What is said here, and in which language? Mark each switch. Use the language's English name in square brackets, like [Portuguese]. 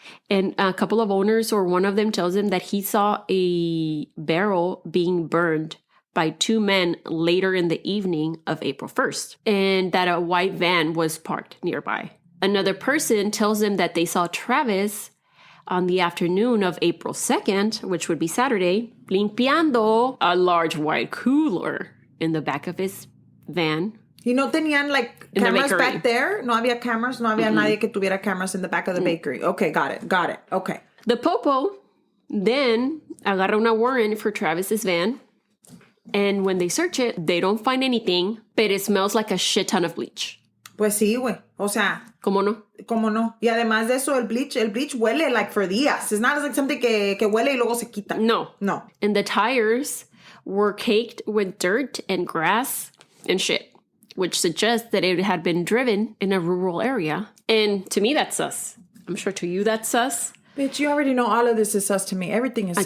[English] And a couple of owners, or one of them, tells him that he saw a barrel being burned by 2 men later in the evening of April 1st, and that a white van was parked nearby. Another person tells him that they saw Travis on the afternoon of April 2nd, which would be Saturday, [Spanish] limpiando [English] a large white cooler in the back of his van. [Spanish] Y no tenían like [English] In the cameras bakery. back there? [Spanish] No había [English] cameras? [Spanish] No había nadie que tuviera [English] cameras in the back of the bakery. Okay, got it. Okay. The Popo then [Spanish] agarra una [English] warrant for Travis's van. And when they search it, they don't find anything, but it smells like a shit ton of bleach. [Spanish] Pues sí, güey. O sea, ¿Cómo no? ¿cómo no? Y además de eso, el bleach huele like for días. [English] It's not like something [Spanish] que huele y luego se quita. No. No. [English] And the tires were caked with dirt and grass and shit, which suggests that it had been driven in a rural area. And to me, that's sus. I'm sure to you, that's sus. Bitch, you already know all of this is sus to me. Everything is sus.